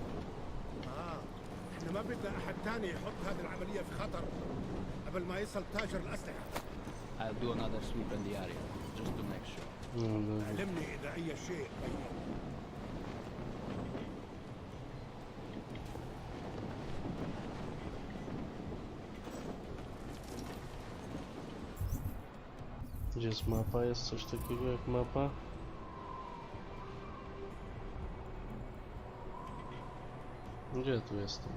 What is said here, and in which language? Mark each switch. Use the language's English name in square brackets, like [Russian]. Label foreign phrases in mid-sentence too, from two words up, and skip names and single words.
[Arabic] احنا ما بدنا احد تاني يحط هذه العملية في خطر قبل ما يصل تاجر الأسلحة. [English] I'll do another sweep in the area, just to make sure. [Polish] No, dobra. [Arabic] علمني إذا أي شيء بين. [Polish] Gdzie jest mapa? Jest coś takiego jak mapa? Gdzie tu jestem?